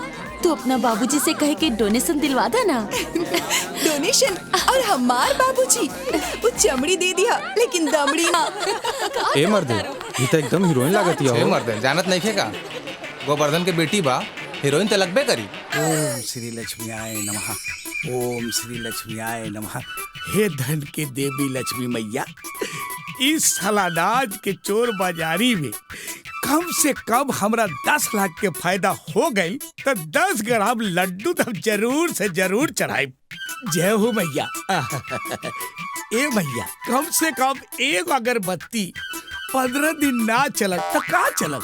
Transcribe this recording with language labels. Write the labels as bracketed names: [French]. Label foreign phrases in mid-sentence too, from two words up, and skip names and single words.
[Bhojpuri] तो अपना बाबूजी से कहे के डोनेशन दिलवा दा ना। डोनेशन? और हमार बाबूजी वो चमड़ी दे दिया लेकिन दमड़ी ना। ए मर्दे, ये तो एकदम हीरोइन लागत है। मर्दे जानत नहीं खेगा, गोवर्धन के बेटी बा, हीरोइन तो लगबे करी। [Sanskrit] ओम श्री लक्ष्मीयाय नमः। ओम श्री लक्ष्मीयाय नमः। [Bhojpuri] हे धन के देवी लक्ष्मी मैया, इस सलानाज के चोर बाजारी में कम से कम हमरा 10 लाख के फायदा हो गई तो 10 ग्राम लड्डू तो जरूर से जरूर चढ़ाई। जय हो मैया। ए मैया, कम से कम एक अगरबत्ती 15 दिन ना चलत तो का चलत?